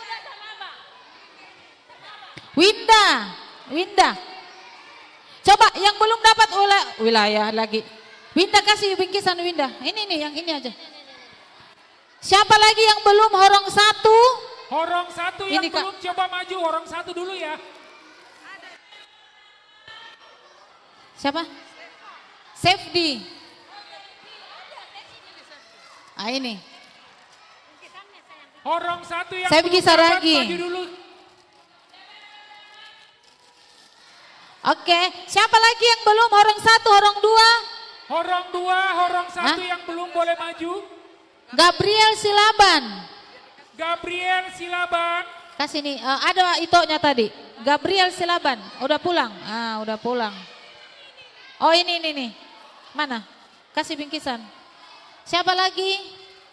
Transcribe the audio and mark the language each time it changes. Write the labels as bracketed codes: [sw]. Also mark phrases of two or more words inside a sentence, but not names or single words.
[id] Winda. Winda. Coba yang belum dapat wilayah lagi. Winda kasih bingkisan Winda. Ini nih, yang ini aja. Siapa lagi yang belum horong satu? Horong satu yang Ini, Kak. belum coba maju, horong satu dulu ya. Siapa? Safety. Ah ini. Horong satu yang Saya belum bikin dapat, Saragi. maju dulu. Oke, siapa lagi yang belum horong satu, horong dua? Horong dua, horong satu yang belum boleh maju. Gabriel Silaban. Gabriel Silaban. Kasih nih, ada itonya tadi. Gabriel Silaban, udah pulang? Ah, udah pulang. Oh ini nih. Mana? Kasih bingkisan. Siapa lagi?